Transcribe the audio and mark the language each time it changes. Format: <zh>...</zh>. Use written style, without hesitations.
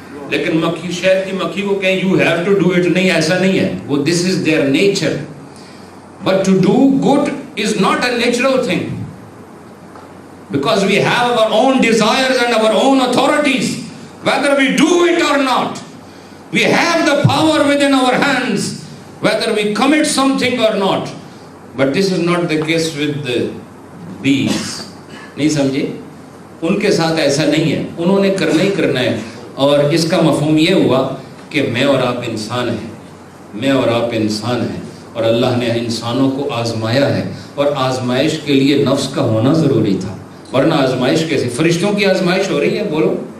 <ur>لیکن مکھی، شہد کی مکھی کو کہیں</ur> <en>you have to do it،</en> <ur>نہیں، ایسا نہیں ہے، وہ</ur> <en>this is their nature۔ But to do good is not a natural thing, because we have our own desires and our own authorities, whether we do it or not. We have the power within our hands, whether we commit something or not. But this is not the case with the bees.</en> <ur>نہیں سمجھے؟ ان کے ساتھ ایسا نہیں ہے، انہوں نے کرنا ہی کرنا ہے۔ اور اس کا مفہوم یہ ہوا کہ میں اور آپ انسان ہیں، میں اور آپ انسان ہیں، اور اللہ نے انسانوں کو آزمایا ہے، اور آزمائش کے لیے نفس کا ہونا ضروری تھا، ورنہ آزمائش کیسے؟ فرشتوں کی آزمائش ہو رہی ہے، بولو،</ur>